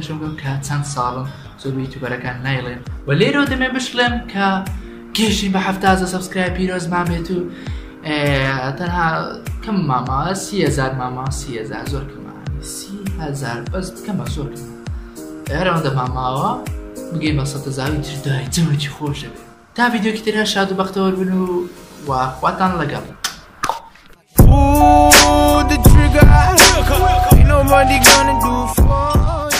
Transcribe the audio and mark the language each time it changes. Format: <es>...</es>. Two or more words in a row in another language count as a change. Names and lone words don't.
<ckb>کەشف بکەم کە چەند ساڵن زۆر بە یوتوبەرەکان نایڵێن و لێرەوە دەمێ بشڵێم کە گەشتین بە 70,000 سەبسکرایب پیرۆزمان بێت و تەنها کەم ماما 30,000 ماما 30,000 زۆر کەمە 30,000 بەس بکەمە زۆر کەمە هەرەوەندە ماماوە بگەین بە 100,000 تر دای جەمێکی خۆش دەبێت تا ڤیدیۆکی ترە شاد و بەختەوەر بن و خواتان لەگەڵ</ckb> <en>Pull the trigger, ain't nobody gonna do for</en>